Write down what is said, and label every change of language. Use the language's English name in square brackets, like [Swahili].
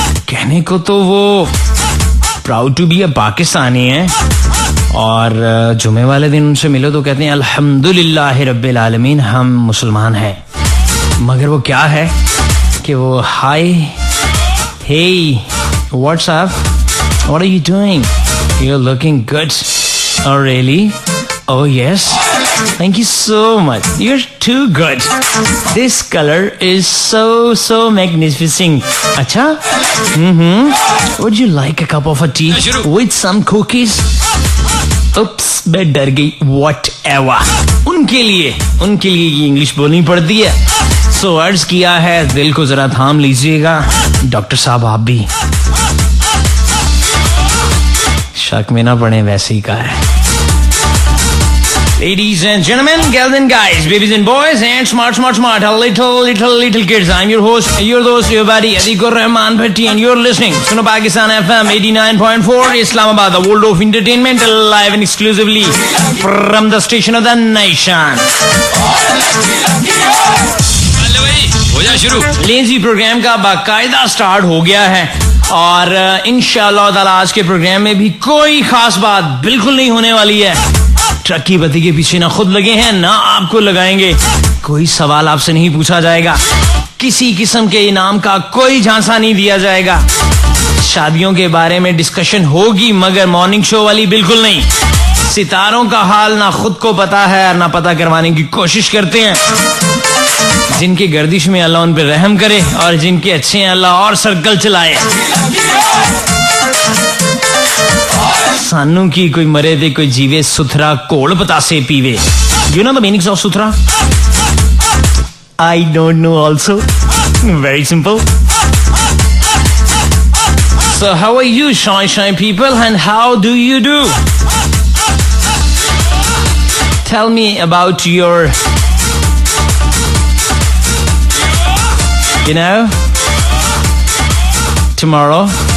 [Hindi] कहने को तो वो [English] proud to be a Pakistani [Hindi] है, और जुमे वाले दिन उनसे मिलो तो कहते हैं [Arabic] अल्हम्दुलिल्लाह रब्बिल आलमीन, [Hindi] हम मुसलमान हैं। मगर वो क्या है कि वो [English] Hi hey what's up what are you doing, you're looking good. Oh really? Oh yes, thank you so much, you're too good. This color is so magnificent. [Hindi] Acha? [English] Would you like a cup of a tea with some cookies? [Hindi] Oops, मैं डर गई। [English] Whatever. [Hindi] उनके लिए ये English बोलनी पड़ती है। So अर्ज किया है, दिल को जरा थाम लीजिएगा। डॉक्टर साहब आप भी शक में ना पड़े, वैसे ही का है। [English] Ladies and gentlemen, girls and guys, babies and boys, and smart, little kids. I'm your host, your buddy, Atikur Rahman Bhatti, and you're listening to Pakistan FM 89.4, Islamabad, the world of entertainment, live and exclusively from the station of the nation. [Hindi] हो जा शुरू। Lazy programme का बाकायदा start हो गया है, और इंशाअल्लाह ताला आज के प्रोग्राम में भी कोई खास बात बिल्कुल नहीं होने वाली है। ट्रक की बत्ती के पीछे ना खुद लगे हैं ना आपको लगाएंगे। कोई सवाल आपसे नहीं पूछा जाएगा, किसी किस्म के इनाम का कोई झांसा नहीं दिया जाएगा। शादियों के बारे में डिस्कशन होगी मगर मॉर्निंग शो वाली बिल्कुल नहीं। सितारों का हाल ना खुद को पता है ना पता करवाने की कोशिश करते हैं। जिनकी गर्दिश में अल्लाह उन पर रहम करे और जिनके अच्छे हैं अल्लाह और सर्कल चलाए। [Punjabi] सानू की कोई मरे दे कोई जीवे सुथरा कोल बतासे पीवे। [English] You know the meanings of sutra? I don't know also. Very simple. So how are you shy people and how do you do? Tell me about your, tomorrow.